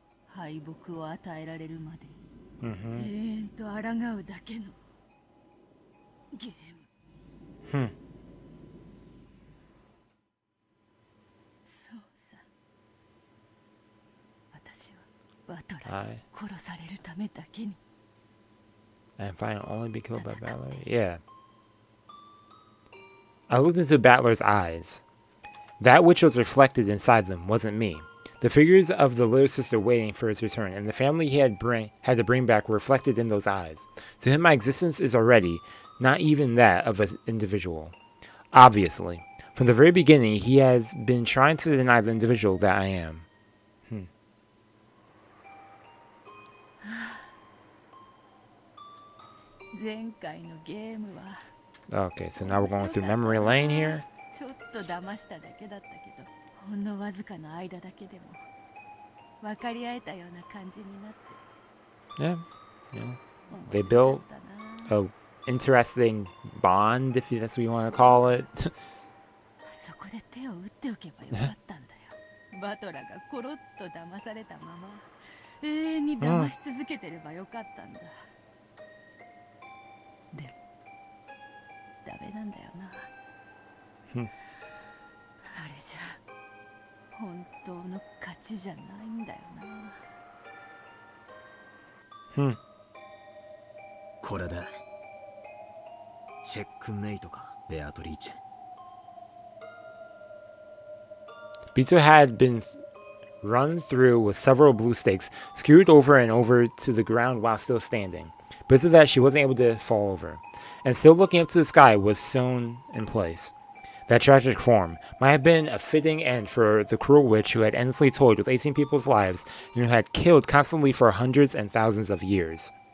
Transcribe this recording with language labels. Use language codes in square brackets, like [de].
[ja] 敗北を与えられるまで、永遠と抗うだけのゲーム。そうさ。私はバトラに殺されるためだけに。 [en] And finally only be killed by Battler? Yeah. I looked into Battler's eyes. That which was reflected inside them wasn't me. The figures of the little sister waiting for his return and the family he had to bring back were reflected in those eyes. To him, my existence is already not even that of an individual. Obviously, from the very beginning, he has been trying to deny the individual that I am. Okay, so now we're going through memory lane here. [ja] ちょっと騙しただけだったけど、ほんのわずかの間だけでも分かり合えたような感じになって。 [en] Yeah, yeah. They built a interesting bond, if that's what you want to call it. [ja] そこで手を打っておけばよかったんだよ。バトラがコロッと騙されたまま永遠に騙し続けてればよかったんだ。でもダメなんだよな。あれじゃ本当の勝ちじゃないんだよな。これでチェックメイトか、ベアトリーチェ。 [en] Beetle had been run through with several blue stakes, skewed over and over to the ground while still standing. Because of that, she wasn't able to fall over, and still looking up to the sky was sewn in place. That tragic form might have been a fitting end for the cruel witch who had endlessly toyed with 18 people's lives and who had killed constantly for hundreds and thousands of years.